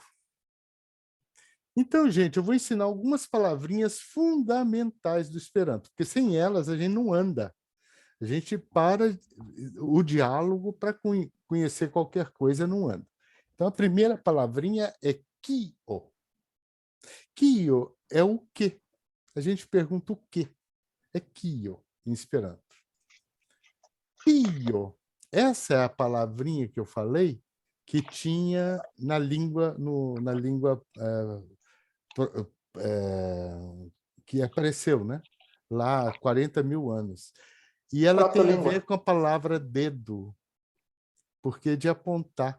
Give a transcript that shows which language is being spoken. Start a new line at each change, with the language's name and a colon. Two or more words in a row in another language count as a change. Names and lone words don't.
Portuguese: Então, gente, eu vou ensinar algumas palavrinhas fundamentais do Esperanto, porque sem elas a gente não anda. A gente para o diálogo para conhecer qualquer coisa, não anda. Então, a primeira palavrinha é kio. Kio é o quê? A gente pergunta o quê? É kio, em Esperanto. Kio, essa é a palavrinha que eu falei que tinha na língua, que apareceu, né? Lá há 40 mil anos. E ela tem a ver com a palavra dedo, porque de apontar.